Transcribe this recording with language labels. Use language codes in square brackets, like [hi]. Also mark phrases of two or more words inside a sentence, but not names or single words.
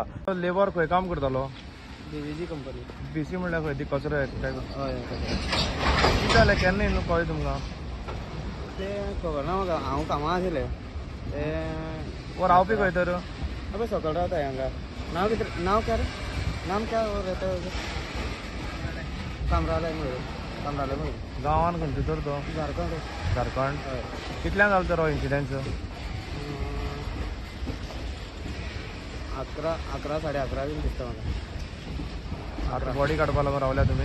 [kok] लेबर खंय काम करतालो? BVC कंपनी. BC म्हणल्यार खंय ती कचरो एकठांय हय कितें जालें केन्ना येयलो कळ्ळें तुमकां? तें खबर ना म्हाका, हांव कामां आशिल्लें वो रावपी खंय तर? अबे सकयल रावता हांगा. नांव कितें? [hi] नांव क्या रे? नाम क्या और रहता है उधर? [kok] कामरालय म्हणून. गांवान खंयचो तर तो? झारखंड. हय. कितल्यांक जालो तर हो इन्सिडंट? 11 11:30 बीन दिसता म्हाका. आतां बॉडी काडपा लागून रावल्या तुमी?